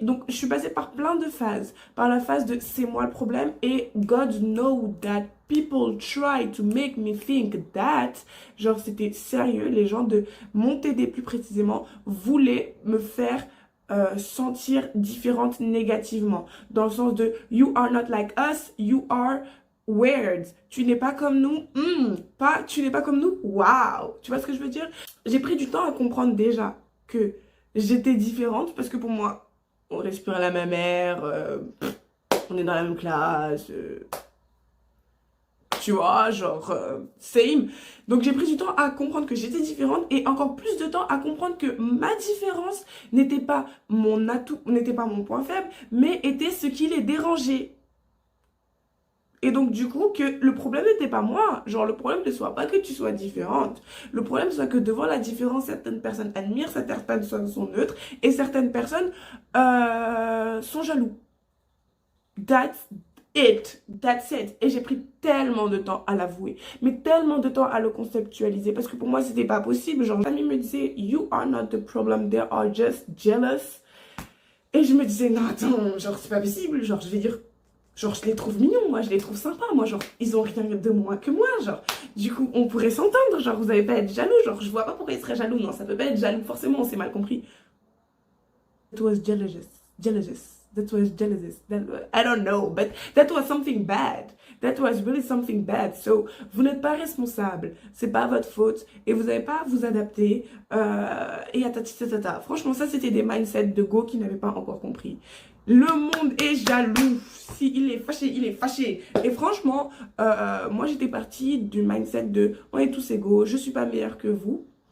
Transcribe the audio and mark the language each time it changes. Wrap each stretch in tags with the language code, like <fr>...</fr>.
<fr>Donc, je suis passée par plein de phases. Par la phase de c'est moi le problème et</fr> <en>God know that people try to make me think that.</en> <fr>Genre, c'était sérieux. Les gens de mon TD plus précisément voulaient me faire sentir différente négativement. Dans le sens de</fr> <en>you are not like us, you are weird.</en> <fr>Tu n'es pas comme nous. Tu n'es pas comme nous. Wow. Tu vois ce que je veux dire? J'ai pris du temps à comprendre déjà que j'étais différente parce que pour moi, on respire la même air, on est dans la même classe, tu vois, genre, same. Donc j'ai pris du temps à comprendre que j'étais différente et encore plus de temps à comprendre que ma différence n'était pas mon atout, n'était pas mon point faible, mais était ce qui les dérangeait. Et donc, du coup, que le problème n'était pas moi. Genre, le problème ne soit pas que tu sois différente. Le problème soit que devant la différence, certaines personnes admirent, certaines personnes sont neutres et certaines personnes sont jaloux.</fr> <en>That's it. That's it.</en> <fr>Et j'ai pris tellement de temps à l'avouer. Mais tellement de temps à le conceptualiser. Parce que pour moi, c'était pas possible. Genre, mes amis me disaient,</fr> <en>you are not the problem, they are just jealous.</en> <fr>Et je me disais, non, attends, genre, c'est pas possible. Genre, je vais dire... Genre, je les trouve mignons, moi, je les trouve sympas, moi, genre, ils ont rien de moins que moi, genre. Du coup, on pourrait s'entendre, genre, vous allez pas être jaloux, genre, je vois pas pourquoi ils seraient jaloux, non, ça peut pas être jaloux, forcément, on s'est mal compris.</fr> <en>That was jealous. That was jealous. I don't know, but that was something bad. That was really something bad.</en> <fr>So, vous n'êtes pas responsable, c'est pas votre faute, et vous n'avez pas à vous adapter, et tata. Franchement, ça, c'était des mindsets de go qui n'avaient pas encore compris. Le monde est jaloux. S'il est fâché, il est fâché. Et franchement, moi, j'étais partie du mindset de on est tous égaux, je suis pas meilleure que vous.</fr>